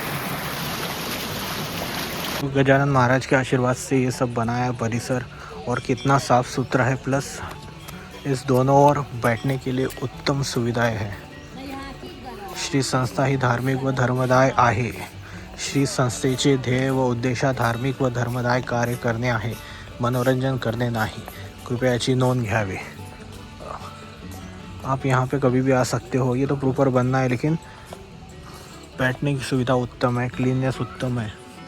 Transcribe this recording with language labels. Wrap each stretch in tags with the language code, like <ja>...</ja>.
<hi>गजानन महाराज के आशीर्वाद से ये सब बनाया परिसर, और कितना साफ़ सुथरा है। प्लस इस दोनों ओर बैठने के लिए उत्तम सुविधाएं हैं।</hi> <mr>श्री संस्था ही धार्मिक व धर्मदाय आहे। श्री संस्थेचे ध्येय व उद्देश धार्मिक व धर्मदाय कार्य करणे आहे, मनोरंजन करणे नाही। कृपया याची नोंद घ्यावी।</mr> <hi>आप यहाँ पे कभी भी आ सकते हो। ये तो प्रॉपर बनना है, लेकिन बैठने की सुविधा उत्तम है, क्लीननेस उत्तम है।</hi>